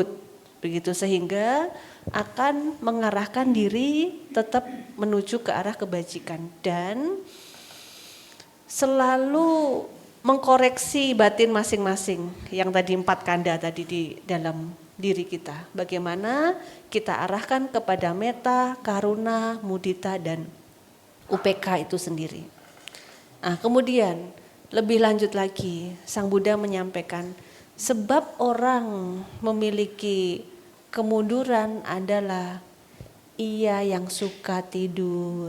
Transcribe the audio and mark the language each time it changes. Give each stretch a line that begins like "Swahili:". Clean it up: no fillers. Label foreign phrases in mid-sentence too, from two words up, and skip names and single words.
Indonesian: Begitu sehingga akan mengarahkan diri tetap menuju ke arah kebajikan. Dan selalu mengkoreksi batin masing-masing yang tadi 4 kanda tadi di dalam diri kita. Bagaimana kita arahkan kepada
Pali: metta, karuna, mudita
Indonesian: dan UPK itu sendiri. Nah, kemudian lebih lanjut lagi Sang Buddha menyampaikan sebab orang memiliki kemunduran adalah ia yang suka tidur.